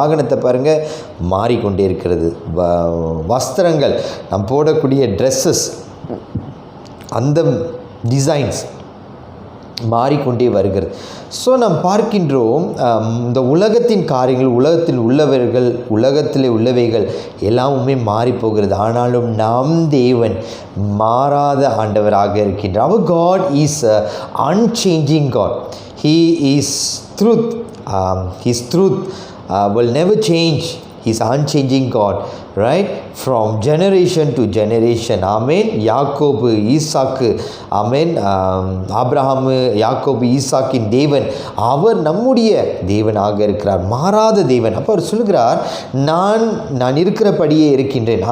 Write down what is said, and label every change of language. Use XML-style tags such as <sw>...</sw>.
<ta>வாகனத்தை பாருங்கள், மாறிக்கொண்டே இருக்கிறது. வஸ்திரங்கள், நாம் போடக்கூடிய ட்ரெஸ்ஸஸ், அந்த டிசைன்ஸ் மாறிக்கொண்டே வருகிறது. ஸோ நாம் பார்க்கின்றோம் இந்த உலகத்தின் காரியங்கள், உலகத்தில் உள்ளவைகள் எல்லாமே மாறிப்போகிறது. ஆனாலும் நம் தேவன் மாறாத ஆண்டவராக இருக்கின்றார்.</ta> <en>Our God is an unchanging God. He is truth. His truth will never change. He's unchanging God, right? From generation to generation. Amen.</en> <ta>யாக்கோபு, ஈசாக்கு, ஆமென், ஆபிரகாம், யாக்கோபு, ஈசாக்கின் தேவன் அவர் நம்முடைய தேவனாக இருக்கிறார், மாறாத தேவன். அப்போ அவர் சொல்கிறார், நான் இருக்கிறபடியே இருக்கின்றேன்.</ta>